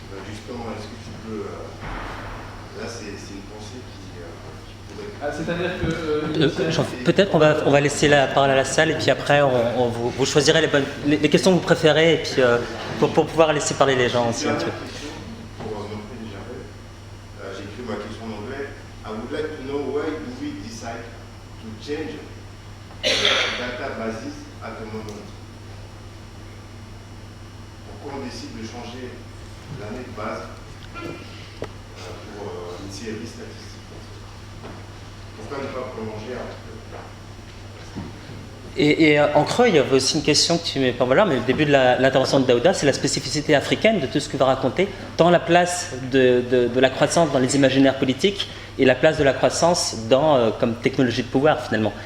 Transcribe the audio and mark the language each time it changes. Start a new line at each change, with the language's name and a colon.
French: Justement, est-ce que tu peux... là, c'est une pensée qui pourrait... C'est-à-dire que... Peut-être qu'on va laisser la parole à la salle et puis après vous choisirez les questions que vous préférez et puis pour pouvoir laisser parler les gens aussi un petit peu. Pour montrer déjà, j'ai écrit ma question en anglais.
English: I would like to know why do we decide to change data basis at the moment?
French: Pourquoi on décide de changer l'année de base pour une série statistique? Pourquoi ne pas prolonger Et en creux, il y avait aussi une question que tu mets pas mal, mais le début de l'intervention de Daouda, c'est la spécificité africaine de tout ce que va raconter, tant la place de la croissance dans les imaginaires politiques et la place de la croissance comme technologie de pouvoir finalement.